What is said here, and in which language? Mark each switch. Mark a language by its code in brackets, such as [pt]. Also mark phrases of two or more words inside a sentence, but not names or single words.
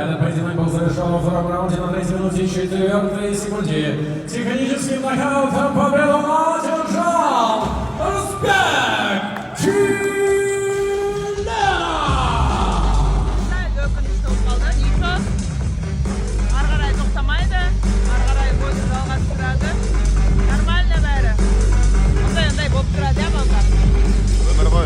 [ru] этот поединок был завершен во втором раунде на 3 минуте 4 секунде. Техническим нокаутом победу одержал Узбек Чилена. [kk] Өкінішті қалды, Нико. Ары қарай тоқтамайды, ары қарай бойды жалғастырады. Нормально бәрі. Ондай болып тұрады, я балдар. Өмір ғой